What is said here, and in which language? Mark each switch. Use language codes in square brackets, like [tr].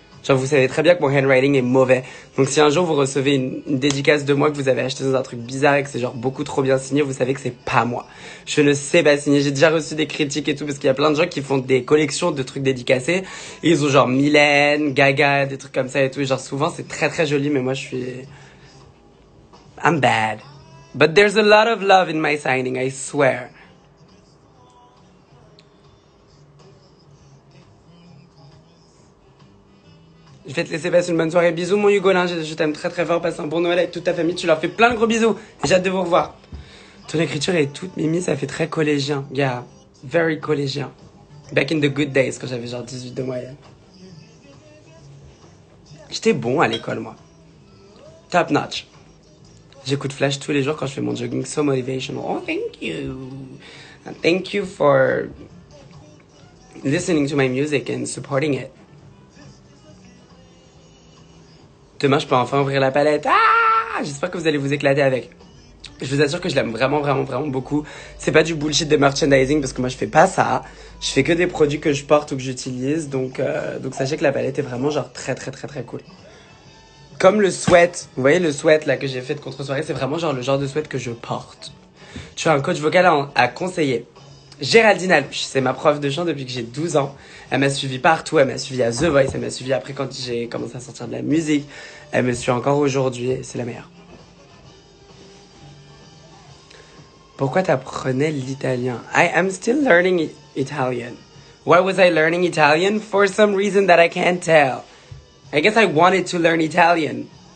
[fr] Genre, vous savez très bien que mon handwriting est mauvais. Donc, si un jour vous recevez une dédicace de moi que vous avez acheté dans un truc bizarre et que c'est genre beaucoup trop bien signé, vous savez que c'est pas moi. Je ne sais pas signer. J'ai déjà reçu des critiques et tout parce qu'il y a plein de gens qui font des collections de trucs dédicacés. Et ils ont genre Mylène, Gaga, des trucs comme ça et tout. Et genre, souvent, c'est très joli, mais moi, [en] I'm bad. But there's a lot of love in my signing, I swear. [fr] Je vais te laisser passer une bonne soirée. Bisous mon Hugolin, je t'aime très fort. Passe un bon Noël avec toute ta famille. Tu leur fais plein de gros bisous. J'ai hâte de vous revoir. Ton écriture est toute mimi, ça fait très collégien. [en] Yeah, very collégien. Back in the good days, [fr] quand j'avais genre 18 de moyenne. J'étais bon à l'école, moi. [en] Top notch. [fr] J'écoute Flash tous les jours quand je fais mon jogging. [en] So motivational. Oh, thank you. And thank you for listening to my music and supporting it. [fr] Demain, je peux enfin ouvrir la palette. Ah! J'espère que vous allez vous éclater avec. Je vous assure que je l'aime vraiment beaucoup. C'est pas du bullshit de merchandising parce que moi, je fais pas ça. Je fais que des produits que je porte ou que j'utilise. Donc sachez que la palette est vraiment genre très cool. Comme le sweat. Vous voyez le sweat là que j'ai fait de contre-soirée, c'est vraiment genre le genre de sweat que je porte. Je suis un coach vocal à conseiller. Géraldine Alouche, c'est ma prof de chant depuis que j'ai 12 ans. Elle m'a suivi partout, elle m'a suivi à The Voice, elle m'a suivi après quand j'ai commencé à sortir de la musique. Elle me suit encore aujourd'hui et c'est la meilleure. Pourquoi t'apprenais l'italien? [en] I am still learning Italian. Why was I learning Italian? For some reason that I can't tell. I guess I wanted to learn Italian.